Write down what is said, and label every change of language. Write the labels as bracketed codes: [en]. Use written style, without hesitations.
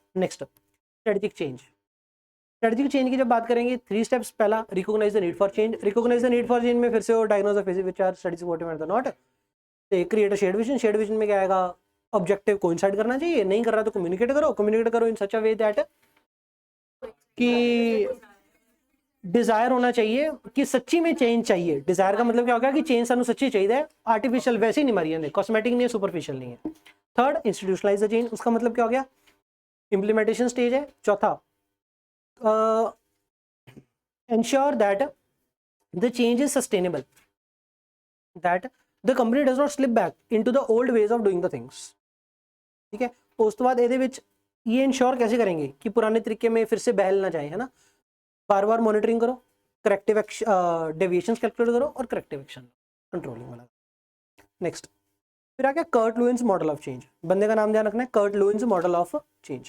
[hi] Next strategic change, strategic change की जब बात करेंगे 3 स्टेप्स, पहला [en] recognise the need for change, [hi] recognise the need for change में फिर से वो [en] diagnose the phases which are study supportive and not, create a shared vision, [hi] shared vision में क्या आएगा, ऑब्जेक्टिव कोइंसाइड करना चाहिए, नहीं कर रहा तो कम्युनिकेट करो, कम्युनिकेट करो [en] in such a way that [hi] कि डिजायर होना चाहिए कि सच्ची में चेंज चाहिए, डिजायर का मतलब क्या होगा कि चेंज सानू सच्ची चाहिए, आर्टिफिशियल वैसे ही नहीं मारी है, कॉस्मेटिक नहीं है, सुपरफिशियल नहीं है। [en] third institutionalise the change, [hi] उसका मतलब क्या हो गया, इंप्लीमेंटेशन स्टेज है। चौथा [en] ensure that the change is sustainable, that the company does not slip back into the old ways of doing the things, [hi] ठीक है। उस तो बाद ये ये इंश्योर कैसे करेंगे कि पुराने तरीके में फिर से बहल ना जाए, है ना, बार बार मॉनिटरिंग करो, करेक्टिव एक्शन, डेविएशंस कैलकुलेट करो और करेक्टिव एक्शन कंट्रोलिंग वाला। नेक्स्ट फिर आ गया Kurt Lewis model of change, बंदे का नाम ध्यान रखना है, Kurt Lewis model of change.